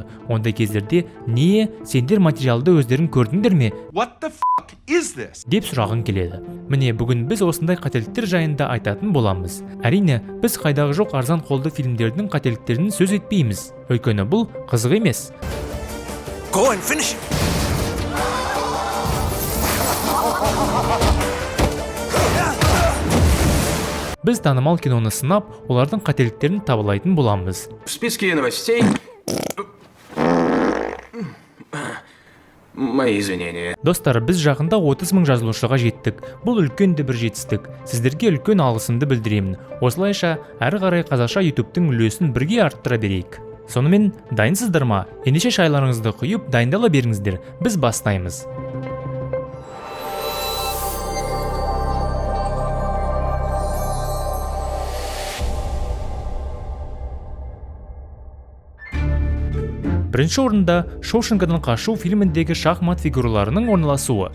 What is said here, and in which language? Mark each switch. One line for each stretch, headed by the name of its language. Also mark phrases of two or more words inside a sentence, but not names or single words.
Kazakh: Ондай кездерде не сендер материалды өздерің көрдіңдер ме? Деп сұрағың келеді. Міне бүгін біз осындай қателіктер жайында айтатын боламыз. Әрине, біз қайдағы жоқ арзан қолды фильмдердің қателіктерін сөз етпейміз. Өйткені бұл қызық емес.
English: Go and finish it.
Kazakh: Біз танымал киноны сынап, олардың қателіктерін табылайтын боламыз.
Russian: в списке новостей... Мои извинения.
Kazakh: Достар, біз жақында 30 000 жазылушыға жеттік. Бұл үлкен де бір жетістік. Сіздерге үлкен алғысымды білдіремін. Осылайша, әрі қарай қазақша YouTube-тың үлесін бірге арттыра берейік. Сонымен, дайынсыздар ма? Ендеше шайларыңызды құйып, дайындала беріңіздер. Біз бастаймыз. Бірінші орында Шоушенкіден қашу фильміндегі шахмат фигураларының орналасуы.